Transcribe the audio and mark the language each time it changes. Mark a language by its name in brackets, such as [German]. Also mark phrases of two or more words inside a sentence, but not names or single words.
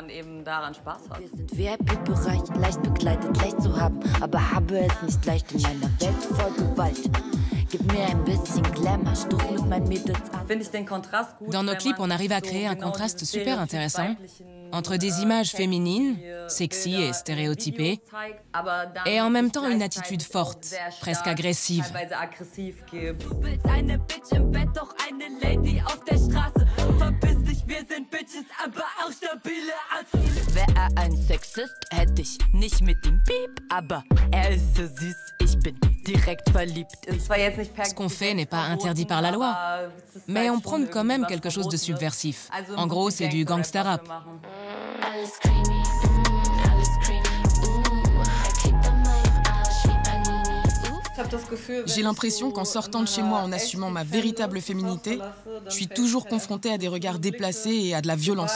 [French] Dans nos clips, on arrive à créer un contraste super intéressant entre des images féminines, sexy et stéréotypées, et en même temps une attitude forte, presque agressive. [German] Wäre ein Sexist, hätte ich nicht mit dem Piep, aber ist so süß, ich bin direkt verliebt. [French] Ce qu'on fait n'est pas interdit par la loi, mais on prône quand même quelque chose de subversif. En gros, c'est du gangsta rap. J'ai l'impression qu'en sortant de chez moi en assumant ma véritable féminité, je suis toujours confrontée à des regards déplacés et à de la violence.